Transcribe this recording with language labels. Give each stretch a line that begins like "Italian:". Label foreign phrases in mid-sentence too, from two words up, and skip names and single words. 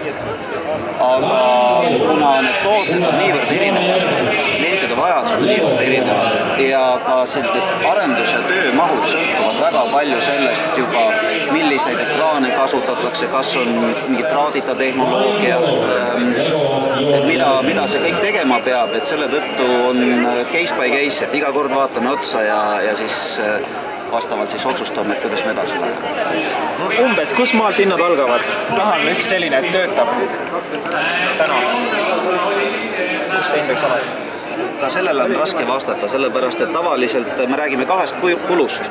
Estonian: Aga kuna need tooted on niivõrd erinevad, klientide vajadused on niivõrd erinevad ja ka arendus- ja töömahud sõltuvad väga palju sellest juba, milliseid ekraane kasutatakse, kas on mingid traadita tehnoloogiat, mida see kõik tegema peab, et selle tõttu on
English: case by case,
Estonian: et iga kord vaatame otsa ja siis vastavalt siis otsustame, et kuidas me edasi läheme. Umbes, kus maalt hinnad algavad? Tahan üks selline, et töötab täna. Kus see indeks alab? Ka sellele on raske vastata, sellepärast, et tavaliselt me räägime kahest kulust.